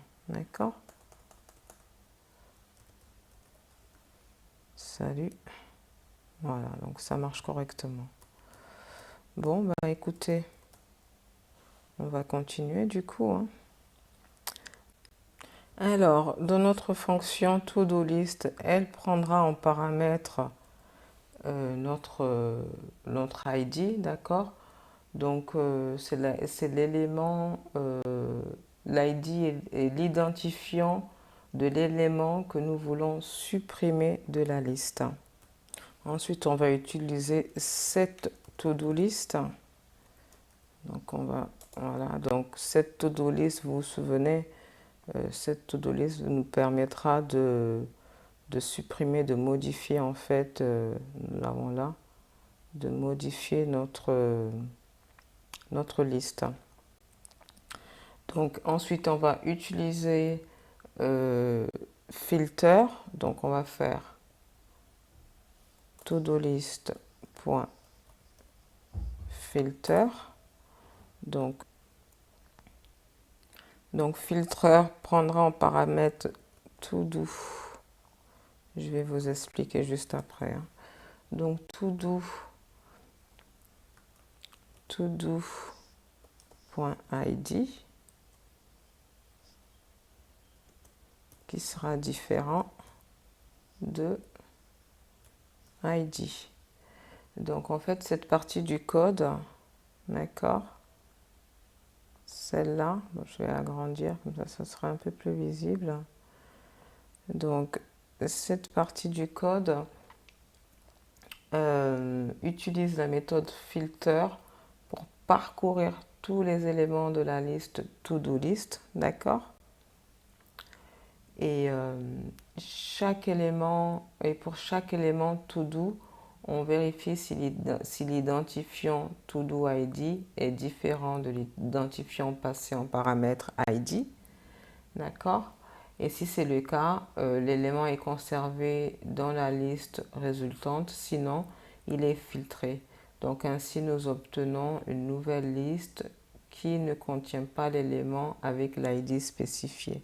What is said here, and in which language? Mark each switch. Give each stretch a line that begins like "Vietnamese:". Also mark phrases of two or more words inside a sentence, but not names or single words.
French: D'accord? Salut. Voilà, donc ça marche correctement. Bon, bah écoutez, on va continuer du coup, hein. Alors, dans notre fonction
English: to-do list,
French: elle prendra en paramètre notre ID, d'accord? Donc, c'est l'élément, l'ID est l'identifiant de l'élément que nous voulons supprimer de la liste. Ensuite, on va utiliser cette
English: to-do list.
French: Donc, voilà, donc cette
English: to-do list,
French: vous vous souvenez, cette
English: to-do list
French: nous permettra de supprimer, de modifier en fait, nous l'avons là, de modifier notre liste. Donc ensuite on va utiliser filter, donc on va faire
English: to-do list.filter.
French: Donc filter prendra en paramètre to-do. Je vais vous expliquer juste après, hein. Donc to-do .id qui sera différent de ID. Donc en fait cette partie du code, d'accord, celle-là, je vais agrandir comme ça sera un peu plus visible. Donc cette partie du code utilise la méthode filter pour parcourir tous les éléments de la liste
English: to-do list,
French: d'accord? Et chaque élément, et pour chaque élément to-do, on vérifie si l'identifiant
English: to-do ID
French: est différent de l'identifiant passé en paramètre ID, d'accord? Et si c'est le cas, l'élément est conservé dans la liste résultante, sinon il est filtré. Donc ainsi nous obtenons une nouvelle liste qui ne contient pas l'élément avec l'ID spécifié.